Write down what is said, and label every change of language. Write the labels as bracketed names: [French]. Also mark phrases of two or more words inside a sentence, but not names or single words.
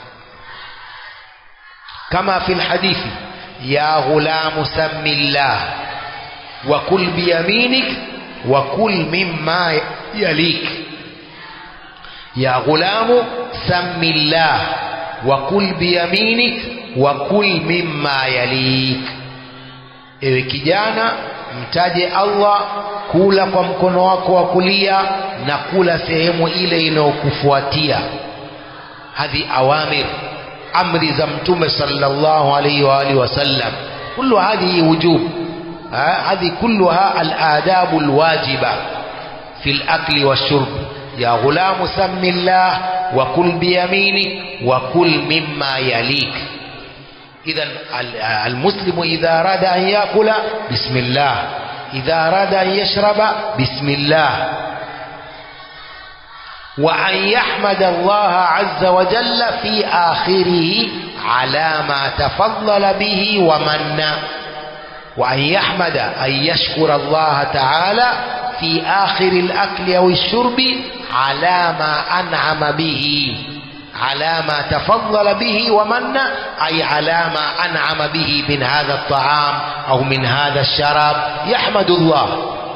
[Arabic] كما في الحديث: يا غلام سم الله وكل بيمينك وكل مما يليك. يا غلام سم الله وكل بيمينك وكل مما يليك. [Swahili] ewe kijana mtaje Allah, kula kwa mkono wako wa kulia na kula sehemu ile inayokufuatia. [Arabic] هذه أوامر, [Swahili] amri za mtume [Arabic] صلى الله عليه وعلى آله وسلم. كل هذه وجوب، هذه كلها الآداب الواجبة في الأكل والشرب. يا غلام سم الله وكل بيمينك وكل مما يليك. إذن المسلم إذا أراد أن يأكل بسم الله، إذا أراد أن يشرب بسم الله، وأن يحمد الله عز وجل في آخره على ما تفضل به ومن، وأن يحمد أن يشكر الله تعالى في آخر الأكل أو الشرب على ما أنعم به، على ما تفضل به ومن، أي على ما أنعم به من هذا الطعام أو من هذا الشراب، يحمد الله.